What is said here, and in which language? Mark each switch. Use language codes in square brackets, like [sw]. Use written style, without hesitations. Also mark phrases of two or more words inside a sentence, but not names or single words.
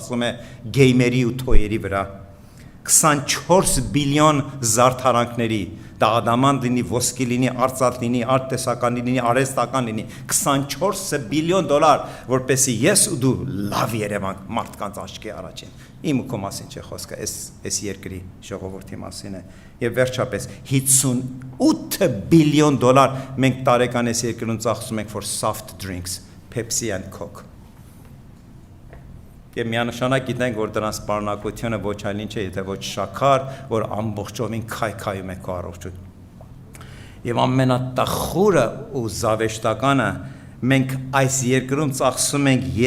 [hy] է գեյմերի ու թոյերի վրա։ 24 բիլիոն զարդարանքների, դա ադամանտ լինի, ոսկի լինի, արծաթ լինի, արտտեսական լինի, արհեստական լինի, 24 բիլիոն դոլար, որպեսզի ես ու դու լավ երևանք մարդկանց աչքի առաջին։ Իմ ու քո մասին չէ խոսքը, այս երկրի ժողովրդի մասին է։ Եվ վերջապես 58 բիլիոն դոլար մենք տարեկան այս երկրում ծախսում ենք [en] for soft drinks, Pepsi and Coke։ [hy] Եվ միանշանակ գիտենք, որ դրանց պարունակությունը ոչ այլ ինչ է, եթե ոչ շաքար, որ ամբողջովին քայքայում է քո առողջությունը։ Եվ ամենատխուրը ու զավեշտականը մենք այս երկրում ծախսում ենք